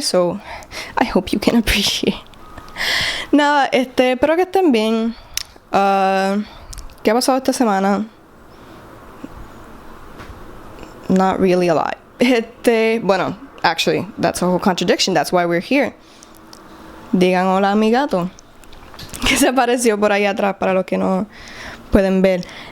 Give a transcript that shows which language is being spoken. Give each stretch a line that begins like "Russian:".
English: So I hope you can appreciate.
Spanish: Nada, espero que estén bien. ¿Qué ha pasado esta semana?
English: Not really a lot. Bueno, actually, that's a whole contradiction. That's why we're here.
Spanish: Digan hola a mi gato, que se apareció por ahí atrás para los que no pueden ver.